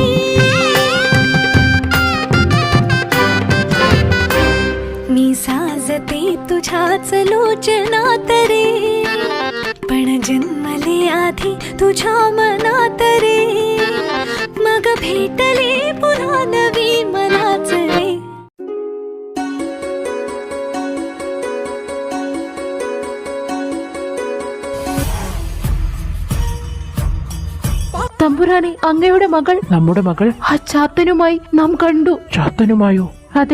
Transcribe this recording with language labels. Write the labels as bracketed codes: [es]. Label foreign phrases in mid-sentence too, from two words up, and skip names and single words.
[mr] मी साजते तुझ्याच लोचनात रे पण जन्मले आधी तुझ्या मनात रे मग भेटले पुन्हा नवी मनाच रे [ml] തമ്പുരാനെ, അങ്ങയുടെ മകൾ, നമ്മുടെ മകൾ ആ ചാത്തനുമായി നാം കണ്ടു. ചാത്തനുമായോ? അതെ.